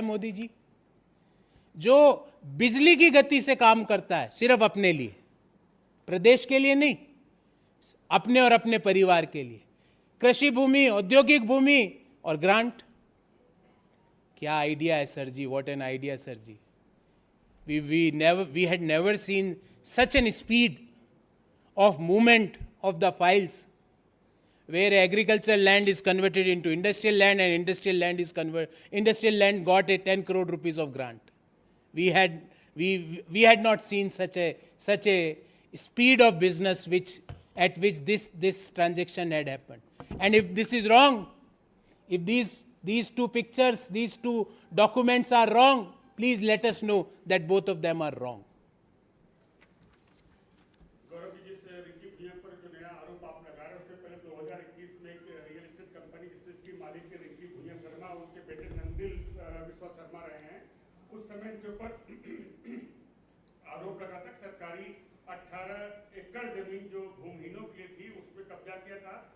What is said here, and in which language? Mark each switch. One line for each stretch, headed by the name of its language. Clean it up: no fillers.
Hindi: मोदी जी, जो बिजली की गति से काम करता है सिर्फ अपने लिए, प्रदेश के लिए नहीं, अपने और अपने परिवार के लिए, कृषि भूमि, औद्योगिक भूमि और ग्रांट। क्या आइडिया है sir ji,
English: What an idea sir ji. we had never seen such an speed of movement of the files, where agricultural land is converted into industrial land and industrial land got a 10 crore rupees of grant. We had not seen such a speed of business at which this transaction had happened. And if this is wrong, if these two pictures, these two documents are wrong, please let us know that both of them are wrong.
Hindi: Gaurav ji, जिस रिंकी भुइयां पर जो नया आरोप आप लगा रहे हैं, उससे पहले 2021 में एक रियल एस्टेट कंपनी जिसकी मालिक रिंकी भुइयां शर्मा, उनके बेटे नंदिल विश्वा शर्मा रहे हैं, उस समय जो पर आरोप लगा था सरकारी 18 एकड़ जमीन जो भूमिहीनों के लिए थी उसमें कब्जा किया था।